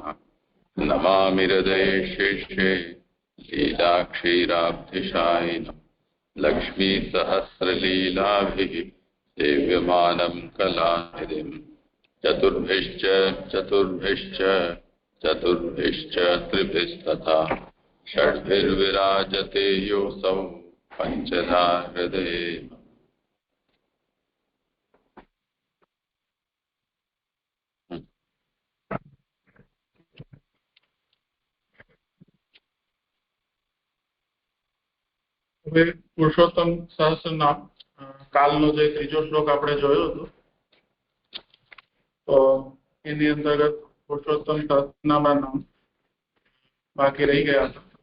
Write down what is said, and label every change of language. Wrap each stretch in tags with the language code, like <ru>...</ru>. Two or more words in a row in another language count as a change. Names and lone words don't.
<sa>नमामि हृदये शेषे लीलाक्षीराब्धिशायिनम् लक्ष्मीसहस्रलीलाभिः सेव्यमानं कलानिधिम्। चतुर्भिश्च चतुर्भिश्च चतुर्भिश्च त्रिभिस्तथा षड्भिर्विराजते योऽसौ पञ्चधा हृदये।</sa> <gu>હવે પુરુષોત્તમ સહસ્રનામ કાલનો જે ત્રીજો શ્લોક આપણે જોયો હતો તો એની અંતર્ગત પુરુષોત્તમ સહસ્રનામના નામ બાકી રહી ગયા હતા।</gu>